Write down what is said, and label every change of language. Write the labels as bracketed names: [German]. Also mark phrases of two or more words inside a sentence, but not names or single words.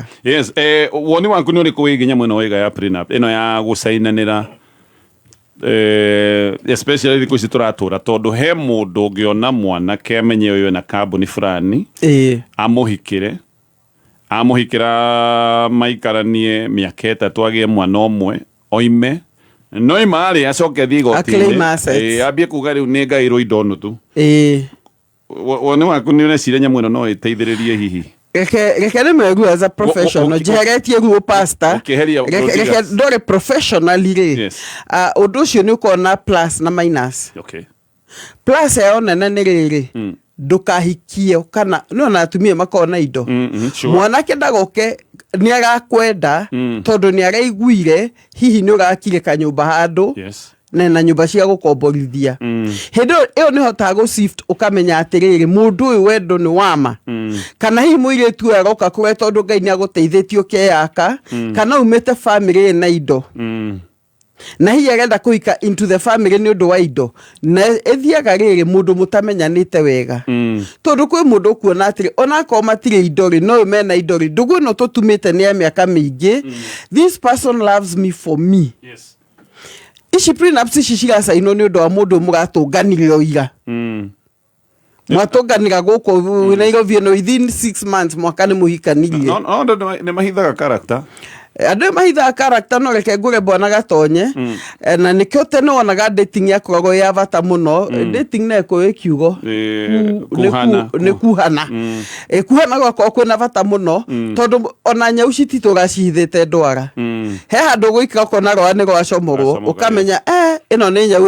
[Kikuyu] Yes woni waku nĩ ũrĩkũ wĩgiĩ nyamũ ĩno waiga ya prenup ĩno ya gũcainanĩra especially thikũ ici tũratũra tondũ he mũndũ ũngĩona mwanake amenye ũyũ na kambuni fulani amũhikĩra maikaranie mĩaka ĩtatũ agĩe mwana ũmwe oime no imarĩ acoke thiĩ igoti-inĩ ambie kuga rĩu nĩ ngaĩrwo indo nuthu woni waku nĩ ũreciria nyamũ ĩno no ĩteithĩrĩrie hihi reke nĩ megu [English] as a professional [Kikuyu] njeheretie ruo pastor reke ndore professionally rĩ ũndũ ũcio nĩ ũkona plus na minus plus yayo nene nĩ rĩrĩ ndũkahikie kana no na atumia makona indo mwanake ndagoke nĩ agakwenda tondũ nĩ araiguire hihi nĩ ũgakire kanyũmba handũ na nyũmba cia gũkomborithia hĩndĩ ĩyo nĩ hotaga gũ-shift ũkamenya atĩrĩrĩ mũndũ ũyũ wendo nĩ wama kana hihi mũirĩtu ũyũ agoka kũrĩa tondũ Ngai nĩ agũteithĩtie ũkeyaka kana umĩte family na indo na hihi arenda kũhika [English] into the family [Kikuyu] nĩ ũndũ wa indo na ĩthiaga rĩrĩ mũndũ mũtamenyanĩte wega tondũ kwĩ mũndũ kuona atĩrĩ onakorwo matirĩ indo rĩ no mena indo rĩ ndũgũ ĩno tũtumĩte nĩ ya mĩaka mĩingĩ [English] this person loves me for me [Kikuyu] ici prenups ici cigacainwo nĩ ũndũ wa mũndũ mũgatũnganire oira mwatũnganira gũkũ Nairobi ĩno [English] within 6 months [Kikuyu] mwaka nĩ mũhikanirie nĩ mahithaga character andũ mahithaga character no reke ngũre bwana Gatonye na nĩkĩo tene wonaga dating yakoragwo ya bata mũno dating na ĩkorwo ĩkiugo nĩ kuhana kuhana gwakorwo kwĩna bata mũno tondũ ona nyau cititũgacihithĩte ndwara he handũ gũikara ũkona rwara nĩ rwacomorwo ũkamenya ĩno nĩ nyau